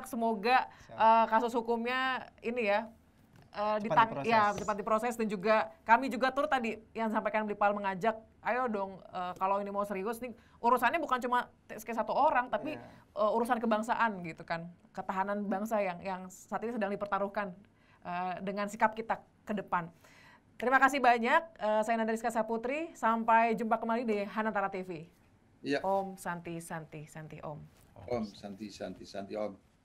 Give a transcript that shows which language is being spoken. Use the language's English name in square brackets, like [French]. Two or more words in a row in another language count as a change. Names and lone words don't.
[Indonesian] Semoga kasus hukumnya ini ya cepat diproses, dan juga kami juga turut tadi yang sampaikan Blipal mengajak, ayo dong kalau ini mau serius nih, urusannya bukan cuma TSK satu orang, tapi urusan kebangsaan gitu kan, ketahanan bangsa yang saat ini sedang dipertaruhkan dengan sikap kita ke depan. Terima kasih banyak, saya Nanda Rizka Saputri, sampai jumpa kembali di Hanantara TV. Iya. [Sanskrit] Om Santi Santi Santi Om. Om Santi Santi Santi Om.